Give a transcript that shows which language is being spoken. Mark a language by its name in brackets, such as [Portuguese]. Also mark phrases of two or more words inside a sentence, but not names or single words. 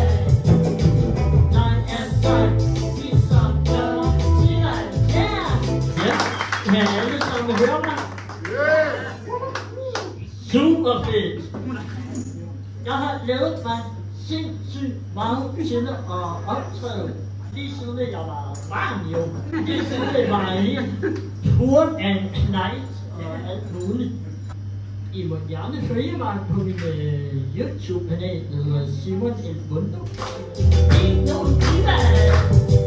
[Danish] Kan alle sammen høre mig? Super fedt! Jeg har lavet mig sindssygt meget til at optræde. Lige siden jeg var barn jo. Lige siden jeg var helt [English] tour and night [Danish] og alt muligt. I må gerne følge mig på min YouTube-kanal, der hedder Simon El Mundo. Ikke nogen diva!